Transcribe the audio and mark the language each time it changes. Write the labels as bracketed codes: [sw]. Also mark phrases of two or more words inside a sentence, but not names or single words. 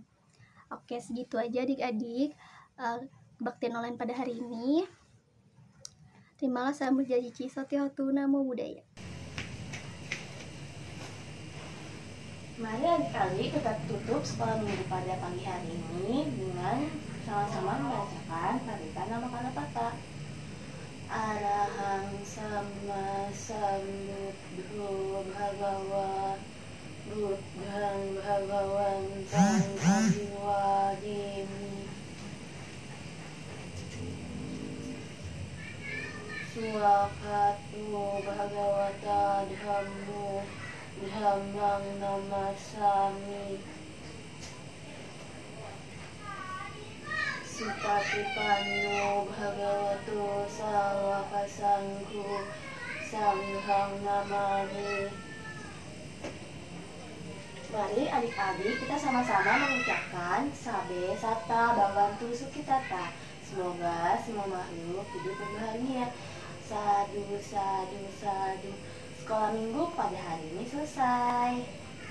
[id] Oke, segitu aja adik-adik kebaktian online pada hari ini. Terimalah salam berjanji [pi] Soti Hotu Namo Buddhaya. [id] Mari adik-adik kita tutup sekolah minggu pada pagi hari ini dengan sama-sama membacakan paritan nama Kanapata. [pi] Arahang sama sambuddho bhagawa buddhang bhagawantang abhiwademi. Suwakatu bhagawata dhammo dhammang namasami. Supatipanno bhagavato sawaka sangho sanghang namami. [id] Mari adik-adik kita sama-sama mengucapkan [pi] Sabe Sata Bhavantu Sukitata. [id] Semoga semua makhluk hidup berbahagia. [pi] Sadu, sadu, sadu. [id] Sekolah minggu pada hari ini selesai.